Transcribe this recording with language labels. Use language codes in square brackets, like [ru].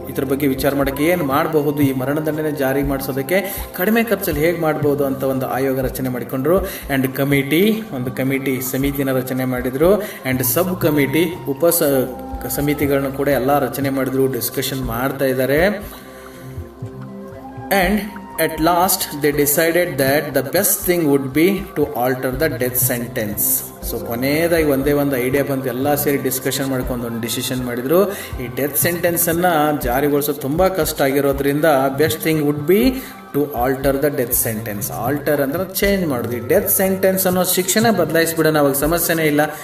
[kn] ಇದ್ರ ಬಗ್ಗೆ ವಿಚಾರ ಮಾಡೋಕ್ಕೆ ಏನು ಮಾಡಬಹುದು, ಈ ಮರಣದಂಡನೆ ಜಾರಿ ಮಾಡಿಸೋದಕ್ಕೆ ಕಡಿಮೆ ಖರ್ಚಲ್ಲಿ ಹೇಗೆ ಮಾಡ್ಬೋದು ಅಂತ ಒಂದು ಆಯೋಗ ರಚನೆ ಮಾಡಿಕೊಂಡ್ರು. ಆ್ಯಂಡ್ ಕಮಿಟಿ, ಒಂದು ಕಮಿಟಿ ಸಮಿತಿನ ರಚನೆ ಮಾಡಿದರು. ಆ್ಯಂಡ್ ಸಬ್ ಕಮಿಟಿ, ಸಮಿತಿಗಳನ್ನು ಕೂಡ ಎಲ್ಲ ರಚನೆ ಮಾಡಿದ್ರು, ಡಿಸ್ಕಷನ್ ಮಾಡ್ತಾ ಇದ್ದಾರೆ. [en] And at last they decided that the best thing would be to alter the death sentence. [kn] So ಕೊನೆಯದಾಗಿ ಒಂದೇ ಒಂದು ಐಡಿಯಾ ಬಂತು, ಎಲ್ಲ ಸೇರಿ ಡಿಸ್ಕಷನ್ ಮಾಡ್ಕೊಂಡು ಒಂದು ಡಿಸಿಷನ್ ಮಾಡಿದ್ರು. ಈ ಡೆತ್ ಸೆಂಟೆನ್ಸನ್ನು ಜಾರಿಗೊಳಿಸೋದು ತುಂಬ ಕಷ್ಟ ಆಗಿರೋದ್ರಿಂದ [en] Best thing would be to alter the death sentence. [kn] Alter ಅಂದ್ರೆ ಚೇಂಜ್ ಮಾಡೋದು. ಈ ಡೆತ್ ಸೆಂಟೆನ್ಸ್ ಅನ್ನೋ ಶಿಕ್ಷಣ ಬದಲಾಯಿಸ್ಬಿಡೋಣ, ಅವಾಗ ಸಮಸ್ಯೆನೇ ಇಲ್ಲ.